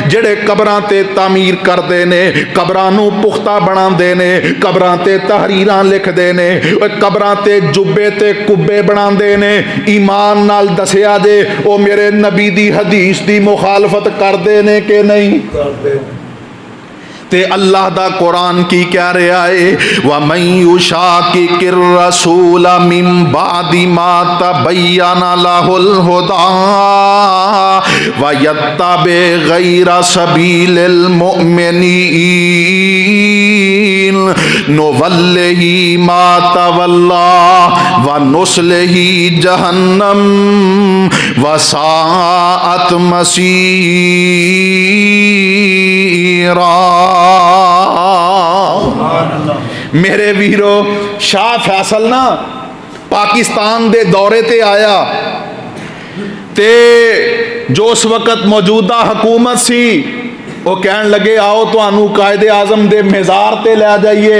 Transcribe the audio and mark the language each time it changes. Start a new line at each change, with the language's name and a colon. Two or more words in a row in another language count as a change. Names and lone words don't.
Punjabi: جیہڑے قبراں تے تعمیر کردے نیں، قبراں نوں پختہ بناندے نیں، قبراں تے تحریراں لکھدے نیں، قبراں تے جبے تے قبے بناندے نیں، ایمان نال دسیا جے او میرے نبی دی حدیث دی مخالفت کردے نیں کہ نہیں? تے اللہ دا قرآن کی کہہ رہیا اے,
Arabic: وَمَن يُشَاقِقِ الرَّسُولَ مِن بَعْدِ مَا تَبَيَّنَ لَهُ الْهُدَىٰ وَيَتَّبِعْ غَيْرَ سَبِيلِ الْمُؤْمِنِينَ نُوَلِّهِ مَا تَوَلَّىٰ وَنُصْلِهِ جَهَنَّمَ وَسَاءَتْ مَصِيرًا.
Punjabi: میرے ویرو، شاہ فیصل نہ پاکستان دے دورے تے آیا تے جو اس وقت موجودہ حکومت سی وہ کہن لگے آؤ تہانوں قائد اعظم دے مزار تے لے جائیے.